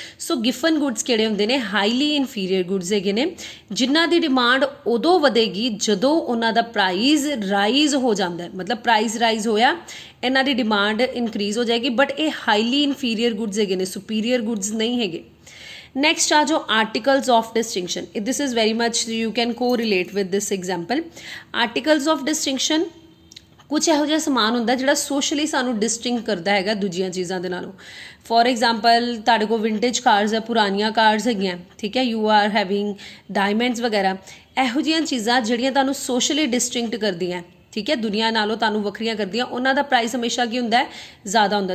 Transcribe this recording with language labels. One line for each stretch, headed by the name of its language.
Punjabi: ਸੋ ਗਿਫਨ goods ਕਿਹੜੇ ਹੁੰਦੇ ਨੇ, ਹਾਈਲੀ ਇਨਫੀਰੀਅਰ ਗੁੱਡਸ ਹੈਗੇ ਨੇ, ਜਿਨ੍ਹਾਂ ਦੀ ਡਿਮਾਂਡ ਉਦੋਂ ਵਧੇਗੀ ਜਦੋਂ ਉਹਨਾਂ ਦਾ ਪ੍ਰਾਈਜ਼ ਰਾਈਜ਼ ਹੋ ਜਾਂਦਾ। ਮਤਲਬ ਪ੍ਰਾਈਜ਼ ਰਾਈਜ਼ ਹੋਇਆ, ਇਹਨਾਂ ਦੀ ਡਿਮਾਂਡ ਇਨਕਰੀਜ਼ ਹੋ ਜਾਏਗੀ, ਬਟ ਇਹ ਹਾਈਲੀ ਇਨਫੀਰੀਅਰ ਗੁੱਡਸ ਹੈਗੇ ਨੇ, ਸੁਪੀਰੀਅਰ ਗੁੱਡਸ ਨਹੀਂ ਹੈਗੇ।
Hindi: नेक्स्ट आ जाओ
English: Articles of distinction. This is very much you can को relate with this example.
Punjabi: Articles of distinction कुछ ਇਹੋ ਜਿਹਾ ਸਮਾਨ ਹੁੰਦਾ ਜਿਹੜਾ ਸੋਸ਼ਲੀ ਸਾਨੂੰ ਡਿਸਟਿੰਗ ਕਰਦਾ ਹੈਗਾ ਦੂਜੀਆਂ ਚੀਜ਼ਾਂ ਦੇ ਨਾਲੋਂ। ਫੋਰ ਐਗਜ਼ਾਮਪਲ ਤੁਹਾਡੇ ਕੋਲ ਵਿੰਟੇਜ ਕਾਰਸ ਹੈ, ਪੁਰਾਣੀਆਂ ਕਾਰਸ ਹੈਗੀਆਂ, ਠੀਕ ਹੈ,
English: you are having diamonds
Punjabi: ਵਗੈਰਾ, ਇਹੋ ਜਿਹੀਆਂ ਚੀਜ਼ਾਂ ਜਿਹੜੀਆਂ ਤੁਹਾਨੂੰ ਸੋਸ਼ਲੀ ਡਿਸਟਿੰਕਟ ਕਰਦੀਆਂ, ਠੀਕ ਹੈ, ਦੁਨੀਆ ਨਾਲੋਂ ਤੁਹਾਨੂੰ ਵੱਖਰੀਆਂ ਕਰਦੀਆਂ, ਉਹਨਾਂ ਦਾ ਪ੍ਰਾਈਸ ਹਮੇਸ਼ਾ ਕੀ ਹੁੰਦਾ ਹੈ, ਜ਼ਿਆਦਾ ਹੁੰਦਾ।